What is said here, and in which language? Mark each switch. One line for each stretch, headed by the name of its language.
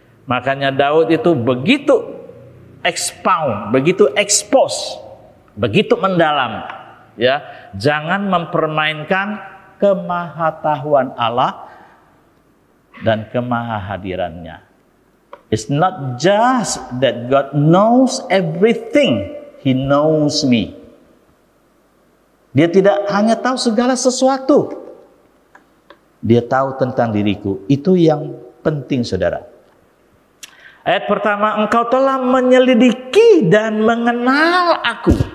Indonesian: Makanya Daud itu begitu expound, begitu expose, begitu mendalam. Ya, jangan mempermainkan kemahatauan Allah dan kemahahadirannya.
English: It's not just that God knows everything, He knows me.
Indonesian: Dia tidak hanya tahu segala sesuatu, Dia tahu tentang diriku. Itu yang penting saudara. Ayat pertama, engkau telah menyelidiki dan mengenal aku.